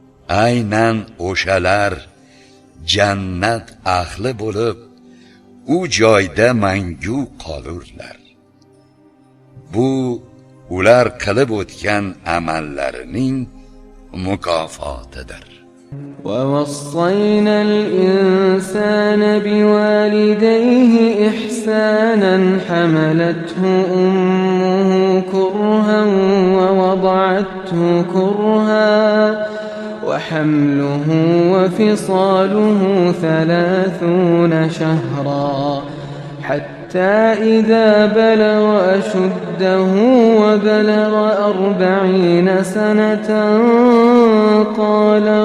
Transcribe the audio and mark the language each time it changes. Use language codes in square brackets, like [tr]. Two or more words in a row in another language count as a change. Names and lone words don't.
[uz] aynan o'shalar jannat ahli bo'lib, u joyda mangu qolurlar. Bu ular qilib o'tgan amallarining mukofotidir. [ar] وَوَصَّيْنَا الْإِنسَانَ بِوَالِدَيْهِ إِحْسَانًا حَمَلَتْهُ أُمُّهُ كُرْهًا وَوَضَعَتْهُ كُرْهًا وَحَمْلُهُ وَفِصَالُهُ 30 شهرا حتى إذا بلغ أشده وبلغ 40 سنة قال